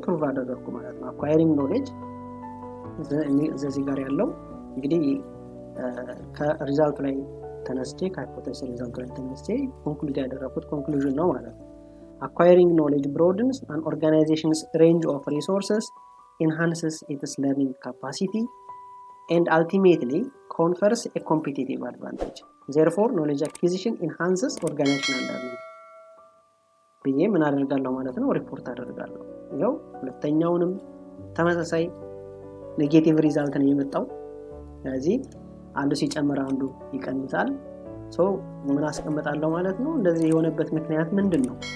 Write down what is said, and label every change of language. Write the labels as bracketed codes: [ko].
[am] ፕሩቭ አደረኩ ማለት ነው። [en] acquiring knowledge [am] እዚህ ጋር ያለው እንግዲህ ከሪዛልቱ ላይ ተነስቼ ከሃይፖቴሲስ ሪዛልቱ ላይ ተነስቼ ኮንክሉድ ያደረኩት ኮንክሉዥን ነው ማለት ነው። [en] Acquiring knowledge broadens an organization's range of resources, enhances its learning capacity, and ultimately confers a competitive advantage. Therefore, knowledge acquisition enhances organizational learning. [am] ብዬ ምን አደርጋለሁ ማለት ነው? ሪፖርት አደርጋለሁ። ይኸው ሁለተኛውንም ተመሳሳይ ኔጌቲቭ ሪዛልት ነው የመጣው። ስለዚህ አንዱ ሲጨምር አንዱ ይቀንሳል። ምን አስቀምጣለሁ ማለት ነው? እንደዚህ የሆነበት ምክንያት ምንድነው?